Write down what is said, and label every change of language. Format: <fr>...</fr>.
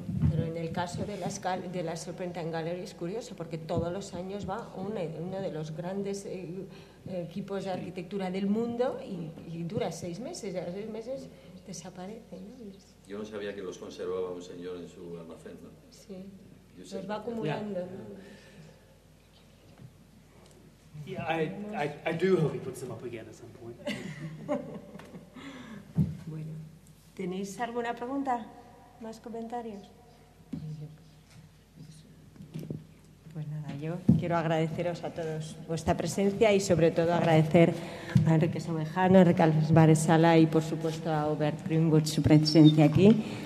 <es>Pero en el caso de la Serpentine Gallery es curioso, porque todos los años va uno de los grandes equipos de arquitectura del mundo y dura 6 meses. A los 6 meses desaparece, ¿no? Yo no sabía que los conservaba un señor en su almacén, ¿no? Sí, los va acumulando, ¿no?</es> <en>Yeah, I do hope he puts them up again at some point.</en> <es>Bueno, ¿tenéis alguna pregunta? ¿Más comentarios? Pues nada, yo quiero agradeceros a todos vuestra presencia y sobre todo agradecer a Enrique Somejano, a Enrique Álvarez Sala y por supuesto a Hubert Greenwood su presencia aquí.</es>